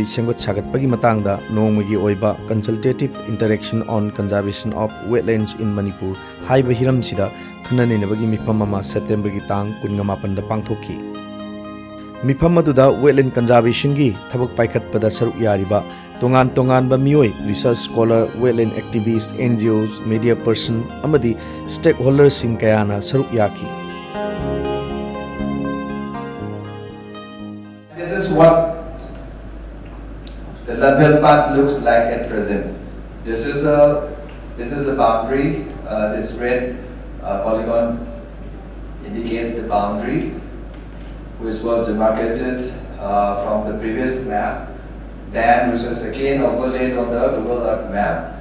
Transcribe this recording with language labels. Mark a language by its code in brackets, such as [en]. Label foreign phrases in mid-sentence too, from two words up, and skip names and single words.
[mni] sengwat sagatpagi matangda nongmagi oiba Consultative Interaction on Conservation of Wetlands in Manipur haiba hiram sida khananenabagi mifam ama September gi tang 18 da pangthokhi mifam aduda wetland conservation gi thabak paikhatpada saruk yariba tongan tongan ba mioi [en] research scholar wetland activists NGOs media person [mni] amadi stakeholders sing kayana saruk yaki. [en] This is what the label part looks like at present. This is a boundary. This red polygon indicates the boundary which was demarcated from the previous map, then which was again overlaid on the Google Earth map.